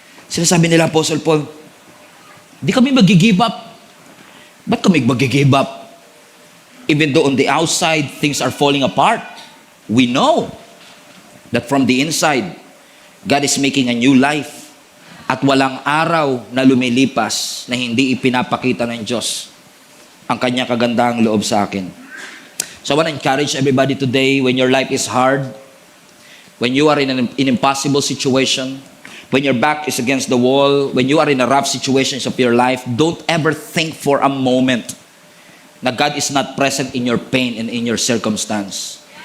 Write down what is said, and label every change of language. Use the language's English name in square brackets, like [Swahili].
[Filipino] Sinasabi nila, Apostle Paul, di kami mag-give up. Ba't kami mag-give up? [English] Even though on the outside, things are falling apart, we know that from the inside, God is making a new life. [Filipino] At walang araw na lumilipas na hindi ipinapakita ng Diyos ang kanyang kagandahang loob sa akin. [English] So I want to encourage everybody today, when your life is hard, when you are in an impossible situation, when your back is against the wall, when you are in a rough situations of your life, don't ever think for a moment na God is not present in your pain and in your circumstance.